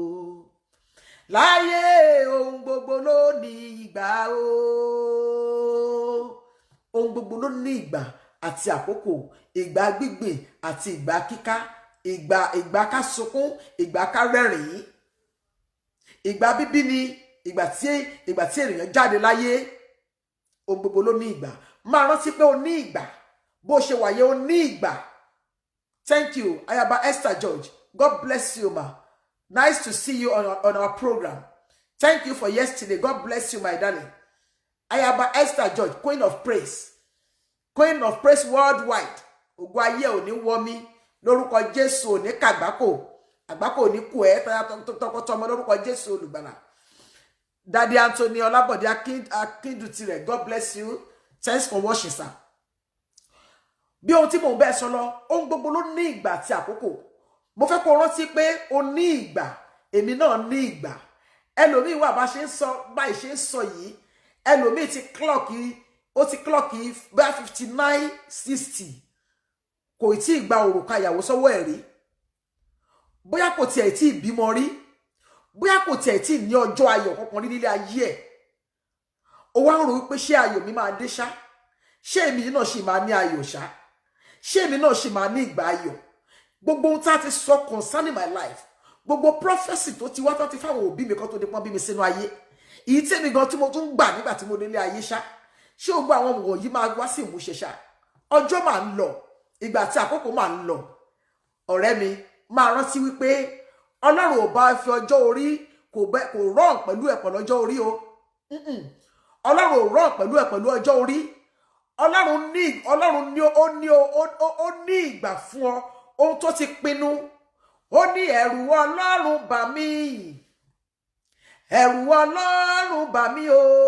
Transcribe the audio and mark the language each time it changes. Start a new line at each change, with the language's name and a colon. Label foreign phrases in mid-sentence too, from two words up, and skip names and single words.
Yoruba: láyé ohun gbogbo ló ní ìgbà o ohun gbogbo ló ní ìgbà àti àkókò ìgbà gbígbìn àti ìgbà kíká ìgbà ká sunkún ìgbà ká rẹ́rìn-ín ìgbà bíbí ni ìgbà tí ènìyàn jáde láyé ohun gbogbo ló ní ìgbà máa rántí pé o ní ìgbà bó ṣe wáyé o ní ìgbà.
English: Thank you Ayaba Esther George, God bless you ma, nice to see you on our program. Thank you for yesterday, God bless you my darling. Ayaba Esther George, Queen of Praise worldwide.
Yoruba: Ògo ayé ò ní wọ̀ mí lórúkọ Jésù, ò ní kàgbákò àgbákò ò ní kú ẹ tọkọtọmọ lórúkọ Jésù olùgbàlà.
English: Daddy Anthony Olabode Akindutire, God bless you, thanks for watching sir.
Yoruba: Bí ohun tí mò ń bẹ sọ lọ ohun gbogbo ló ní ìgbà àti àkókò mo fẹ́ kó rántí pé o ní ìgbà èmi náà ní ìgbà ẹlòmíì wà bá ṣe ń sọ yìí ẹlòmíì ti clocki bá 59-60 kò tí ì gba òrùka ìyàwó sọ́wọ́ ẹ̀ rí bóyá kò tiẹ̀ tí ì bímọ rí bóyá kò tiẹ̀ tí ì ní ọjọ́ ayọ̀ kankan rí nílé ayé ẹ̀ ó wá ń rò wípé ṣé ayọ̀ mi máa dé ṣá ṣé èmi náà ṣì máa ní ayọ̀ ṣá ṣé èmi náà ṣì máa ní ìgbà ayọ̀ gbogbo ohun tá a ti sọ
English: concerning my life
Yoruba: gbogbo prophecy tó ti wá tó ti fáwọn òbí mi kan tó di pọ́n bí mi sínú ayé èyí tí èmi gan tí mo tún gbà nígbà tí mo délé ayé ṣá ṣé gbogbo àwọn wọ̀nyí máa wá sí ìmúṣẹ ṣá ọjọ́ máa ń lọ ìgbà tí àkókò máa ń lọ ọ̀rẹ́ mi máa rántí wípé Ọlọ́run ò bá fi ọjọ́ orí kò rán pẹ̀lú ẹ̀ pẹ̀lú ọjọ́ orí o Ọlọ́run ò rán pẹ̀lú ẹ̀ pẹ̀lú ọjọ́ orí Ọlọ́run ní ìgbà fún ọ ohun tó ti pinnu ó ní ẹ̀rù Ọlọ́run bà mí ẹ̀rù Ọlọ́run bà mí o